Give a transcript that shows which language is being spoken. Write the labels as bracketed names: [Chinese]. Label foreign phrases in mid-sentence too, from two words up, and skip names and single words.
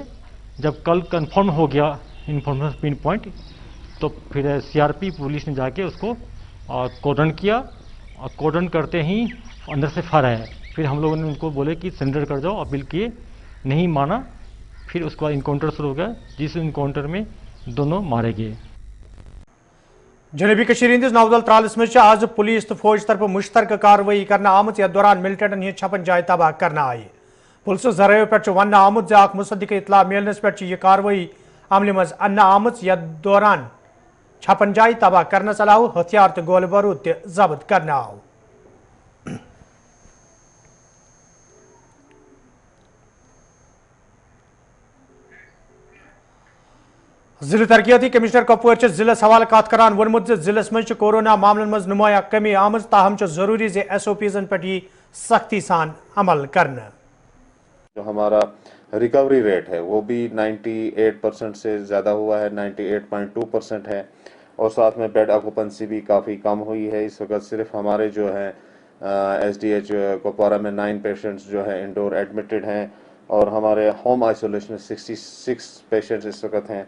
[Hindi] जब कल कंफर्म हो गया [English] information pin point, [Hindi] तो फिर CRP पुलिस ने जाके उसको कोडन किया, और कोडन करते ही अंदर से फायर आया। फिर हम लोगों ने उनको बोले कि सरेंडर कर जाओ, अपील किए, नहीं माना। फिर उसके बाद इनकाउंटर शुरू हो गया, जिस इनकाउंटर में दोनों मारे गए। [Kashmiri] जनूबी कश्मीर हंदिस नौदल त्रालस मज आज पुलिस तो फौज तरफ मुश्तरका कार्रवाई करना आमुत या दौरान मिलिटेंटन हज छपन जाय तबाह करना आय। पुलिस जरायो पे वन आमुत अख मुसद्दिक इतला मिलनस पे यह कार्रवाई अमल मज अन्न आमुत या दौरान छपन जाय तबाह करना आव, हथियार तो गोल बारूद जब्त करना आव। जिला तरक्याती कमिश्नर कपवर जिलस हवाले कत करान वोनमुत जिलस मज कोरोना मामलन मज नुमाया कमी आमज, ताहम जरूरी SOPs पे सख्ती सान अमल करना। [Hindi] जो हमारा [English] recovery rate [Hindi] है वो भी 98% से ज़्यादा हुआ है, 98.2% है, और साथ में [English] bed occupancy [Hindi] भी काफ़ी कम हुई है। इस वक्त सिर्फ हमारे जो है SDH कुपवारा में 9 पेशेंट्स जो है [English] indoor admitted [Hindi] हैं, और हमारे [English] home isolation [Hindi] में 66 पेशेंट्स इस वक्त हैं।